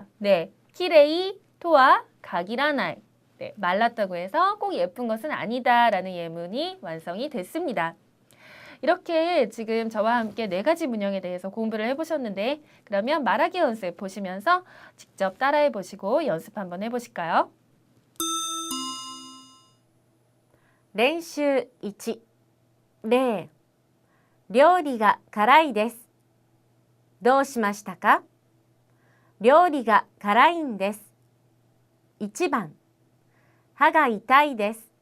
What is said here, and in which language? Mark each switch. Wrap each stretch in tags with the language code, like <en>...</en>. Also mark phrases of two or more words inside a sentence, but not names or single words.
<ko>네,</ko> <ja>きれいとは限らない.</ja> <ko>네, 말랐다고 해서 꼭 예쁜 것은 아니다라는 예문이 완성이 됐습니다. 이렇게 지금 저와 함께 4가지 문형에 대해서 공부를 해보셨는데 그러면 말하기 연습 보시면서 직접 따라해 보시고 연습 한번 해보실까요?</ko> <ja>練習1例料理が辛いです。どうしましたか？料理が辛いんです。1番歯が痛いです。</ja>